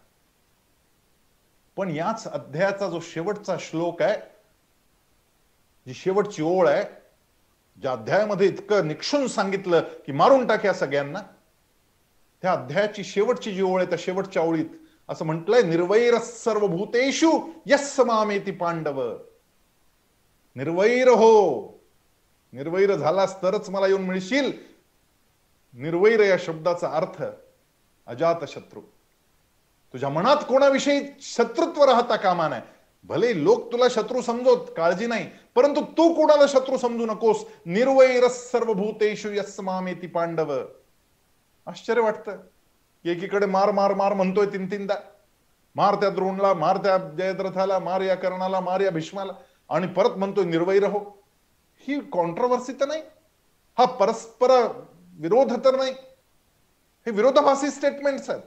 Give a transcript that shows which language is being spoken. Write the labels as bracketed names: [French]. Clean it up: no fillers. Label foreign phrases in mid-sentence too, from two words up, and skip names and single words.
[Marathi] पण याच अध्यायाचा जो शेवटचा श्लोक आहे, जी शेवटची ओळ आहे, ज्या अध्यायामध्ये इतकं निक्षून सांगितलं की मारून टाक या सगळ्यांना, त्या अध्यायाची शेवटची जी ओळ आहे, त्या शेवटच्या ओळीत असं म्हटलंय, [Sanskrit] निर्वैर सर्वभूतेषु यस्स मामेति पांडव. [Marathi] निर्वैर हो, निर्वैर झालास तरच मला येऊन मिळशील. निर्वैर या शब्दाचा अर्थ अजात शत्रू. तुझ्या मनात कोणाविषयी शत्रुत्व राहता कामा नये. भले लोक तुला शत्रू समजोत, काळजी नाही, परंतु तू कोणाला शत्रू समजू नकोस. [Sanskrit] निर्वैर सर्वभूतेषु यस्स मामेति पांडव. [Marathi] आश्चर्य वाटतं की एकीकडे मार मार मार म्हणतोय 3-3दा, मार त्या द्रोणला, मार त्या जयद्रथाला, मार या कर्णाला, मार या भीष्माला, आणि परत म्हणतोय निर्वैर हो. ही कॉन्ट्रोवर्सी तर नाही, हा परस्पर विरोध तर नाही, हे विरोधाभासी स्टेटमेंट्स आहेत.